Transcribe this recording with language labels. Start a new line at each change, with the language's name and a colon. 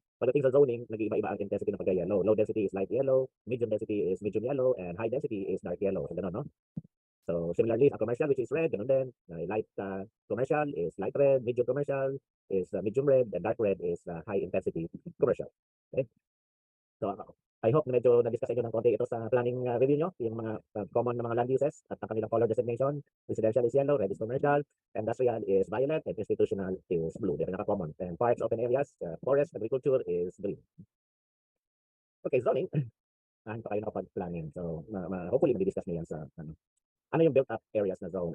Filipino: Pagdating sa zoning, nag-iiba-iba ang intensity ng pagka-yellow.
English: Low density is light yellow, medium density is medium yellow, and high density is dark yellow.
Filipino: So, ganun, no?
English: So similarly, a commercial which is red,
Filipino: ganun din.
English: Light commercial is light red, medium commercial is medium red, and dark red is high intensity commercial. Okay? So I hope
Filipino: na medyo na-discuss inyo ng konti ito sa planning review nyo, yung mga common na mga land uses at ang kanilang color designation.
English: Residential is yellow, red is commercial, industrial is violet, and institutional is blue. They're pinaka-common. And parks, open areas, forest, agriculture is green. Okay, zoning.
Filipino: Hindi pa kayo nakapag-planning. So hopefully mag-discuss nyo yan sa ano yung built up areas na zone?